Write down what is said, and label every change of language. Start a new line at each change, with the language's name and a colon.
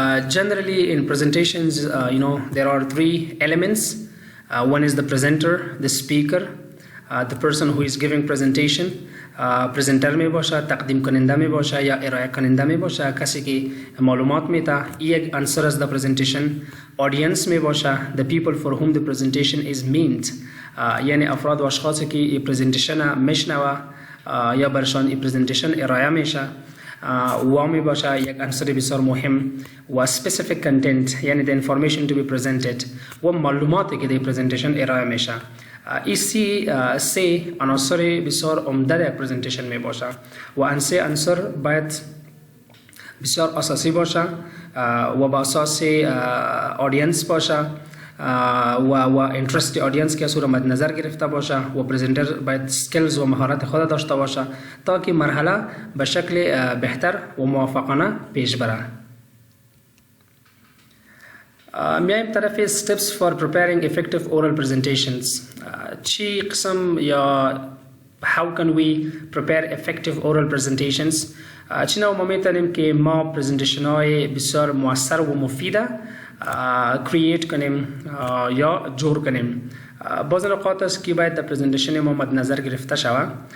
English: Generally in presentations there are three elements. One is the presenter, the speaker, the person who is giving presentation.
Persian: پرزنتر می باشه، تقدیم کننده می باشه یا ارائه کننده می باشه، کسی که معلومات میده. یک عنصر از
English: the presentation audience می باشه، the people for whom the presentation is meant.
Persian: یعنی افراد و اشخاصی که این پرزنتیشن میشنوه یا برشان این پرزنتیشن ارائه میشه و می باشه یک عنصر بسیار مهم و
English: specific content
Persian: یعنی
English: the information to be presented
Persian: و معلوماتی که در پرزنتیشن ارائه میشه. ایسی سه عناصر بسیار عمده در پرزنتیشن می باشه و این سه عنصر باید بسیار اساسی باشه و با اساس آدینس باشه و اینترست آدینس که از او مد نظر گرفته باشه و پرزنتر باید سکیلز و مهارت خود داشته باشه تا که مرحله به شکل بهتر و موفقانه پیش بره. میایم طرف
English: steps for preparing effective oral presentations.
Persian: چی قسم یا
English: how can we prepare effective oral presentations؟
Persian: چی نوع ما میتونیم که ما پرزنتیشن های بسیار مؤثر و مفیده کرییت کنیم یا جور کنیم. بعض اوقات است که باید در پرزنتیشن ما مد نظر گرفته شود.